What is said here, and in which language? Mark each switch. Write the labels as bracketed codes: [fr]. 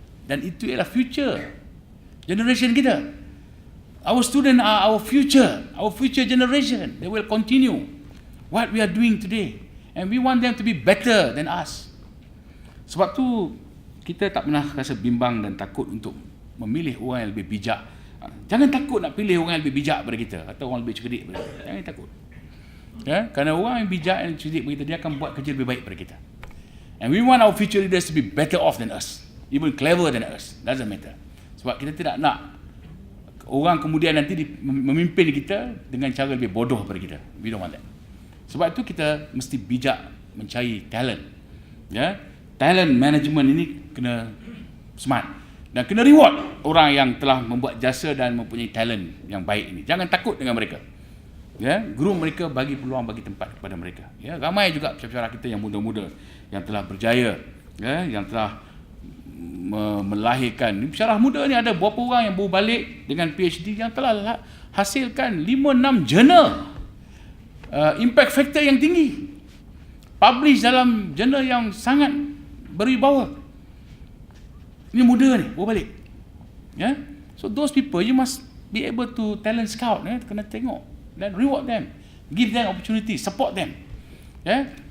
[ms] Dan itu ialah [en] future generation [ms] kita. [en] Our students are our future generation. They will continue what we are doing today. And we want them to be better than us. [ms] Sebab tu kita tak pernah rasa bimbang dan takut untuk memilih orang yang lebih bijak. Jangan takut nak pilih orang yang lebih bijak daripada kita atau orang lebih cerdik daripada kita. Jangan takut. Kerana orang yang bijak dan cerdik daripada kita, dia akan buat kerja lebih baik daripada kita. [en] And we want our future leaders to be better off than us. Even clever than us. Doesn't matter. [ms] Sebab kita tidak nak orang kemudian nanti memimpin kita dengan cara lebih bodoh daripada kita. [en] We don't want that. [ms] Sebab itu kita mesti bijak mencari talent. talent management ini kena smart dan kena reward orang yang telah membuat jasa dan mempunyai talent yang baik ini. Jangan takut dengan mereka. Ya, groom mereka, bagi peluang, bagi tempat kepada mereka. Ya, ramai juga pensyarah kita yang muda-muda yang telah berjaya, ya, yang telah melahirkan. Pensyarah muda ni ada berapa orang yang baru balik dengan PhD yang telah hasilkan 5-6 jurnal impact factor yang tinggi, publish dalam jurnal yang sangat berwibawa. Ini muda ni baru balik, ya. [en] So those people you must be able to talent scout, ya. [ms] Kena tengok dan [en] reward them, give them opportunity, support them, ya.